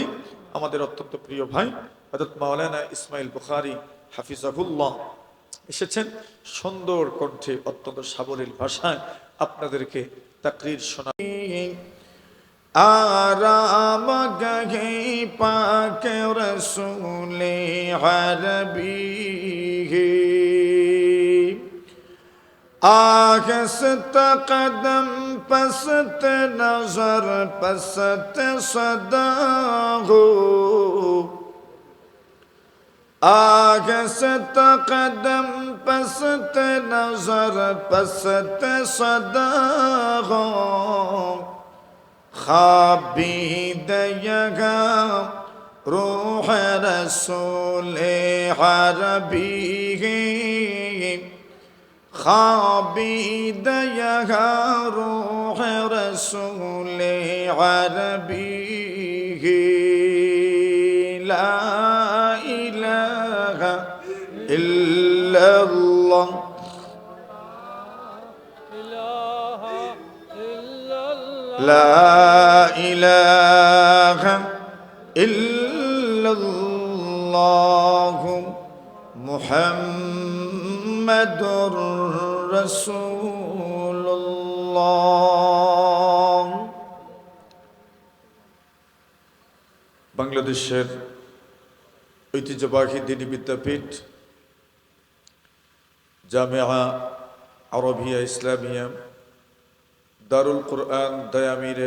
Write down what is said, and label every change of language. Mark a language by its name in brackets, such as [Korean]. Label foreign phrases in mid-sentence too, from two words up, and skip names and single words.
[Bangla] আমাদের অত্যন্ত প্রিয় ভাই হযরত মাওলানা ইসমাইল বুখারী হাফিজাহুল্লাহ, এসেছেন সুন্দর কণ্ঠে অত্যন্ত সাবলীল ভাষায় আপনাদেরকে তাকরীর শোনা। [Urdu] آرام گہِ پاک رسولِ عربی آہست قدم پست نظر پست صدا ہو آہست قدم پست نظر پست صدا ہو خوابید یگاں روح رسول عربی خوابید یہاں روح رسول [Arabic] عربی لا الہ الا اللہ لا الہ الا اللہ محمد রাসূলুল্লাহ। [Bangla] বাংলাদেশের ঐতিহ্যবাহী দ্বীনি বিদ্যাপীঠ জামিয়া আরবিয়া ইসলামিয়া দারুল কুরআন দায়ামিরের